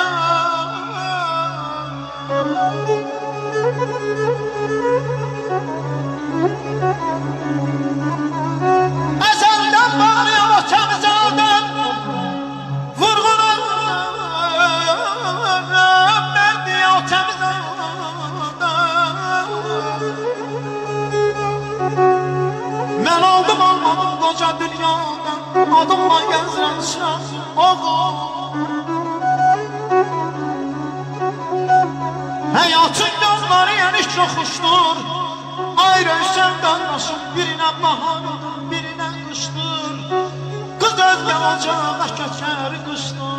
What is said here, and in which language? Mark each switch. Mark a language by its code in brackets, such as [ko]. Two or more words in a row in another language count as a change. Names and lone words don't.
[tr] Ezelden bağlıyam o temiz adam. Vurgunum ben diye o temiz adam. Ben aldım almadım koca dünyadan. [az] Adımla gezirəm şah oğul. Həyatın yolları yeniş yoxuşdur. Ayrıysan qardaşım, birinə bahardır, birinə qışdır. Qız özgə ocağa köçər qışdır.